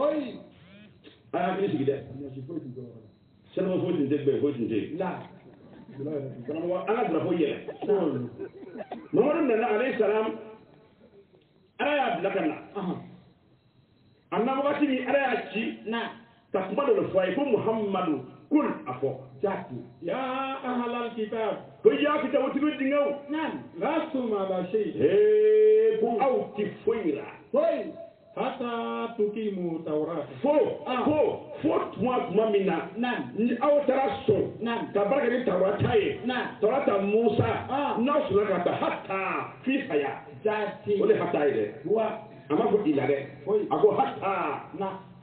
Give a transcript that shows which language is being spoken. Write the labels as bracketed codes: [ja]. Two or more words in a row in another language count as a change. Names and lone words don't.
[bm] a y'a hakili sigi dɛ sɛnɛma foyi tun tɛ bɛn foyi tun tɛ yen an ka drapeau yɛlɛ mamadu nana [ar] عليه السلام [bm] ala y'a bila ka na a na wagati min ala y'a ci ka kuma dɔ fɔ a ye ko muhamadu kul a fɔ [ar] يا أهل الكتاب [bm] ko ya kitabutigiw dingɛw [ar] لستم على شيء [bm] ko aw ti foyi la [ar] حتى تقيموا التوراة [bm] fo tuma min na ni aw taara sɔn ka barika ni tawrata ye tawrata musa n'aw sɔnna ka ta hatta fi saya o de hatta ye dɛ a ma fɔ ila dɛ a ko hatta